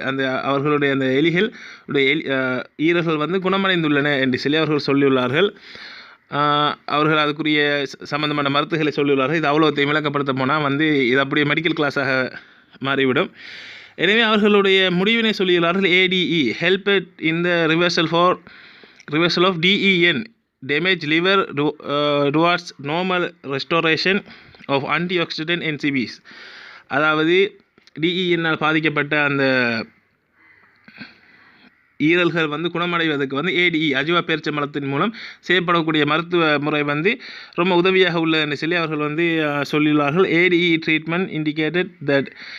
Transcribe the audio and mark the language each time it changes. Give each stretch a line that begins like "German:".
Tamil: அந்த அவர்களுடைய அந்த எலிகளுடைய ஈரல்கள் வந்து குணமடைந்துள்ளன என்று சொல்லி அவர்கள் சொல்லியுள்ளார்கள். அவர்கள் அதுக்குரிய சம்பந்தமான மருத்துவங்களை சொல்லியுள்ளார்கள். இது அவ்வளோத்தையும் விளக்கப்படுத்த போனால் வந்து இது அப்படியே மெடிக்கல் கிளாஸாக மாறிவிடும். எனவே அவர்களுடைய முடிவினை சொல்லியுள்ளார்கள்.
English: ADE helped in the reversal of DEN damage liver towards normal restoration of antioxidant NCBs.
Tamil: அதாவது DENனால் பாதிக்கப்பட்ட அந்த ஈரல்கள் வந்து குணமடைவதற்கு வந்து ADE அஜ்வா பேரிச்சம்பழத்தின் மூலம் செய்யப்படக்கூடிய மருத்துவ முறை வந்து ரொம்ப உதவியாக உள்ளதுன்னு சொல்லி அவர்கள் வந்து சொல்லியுள்ளார்கள். ADE
English: treatment indicated that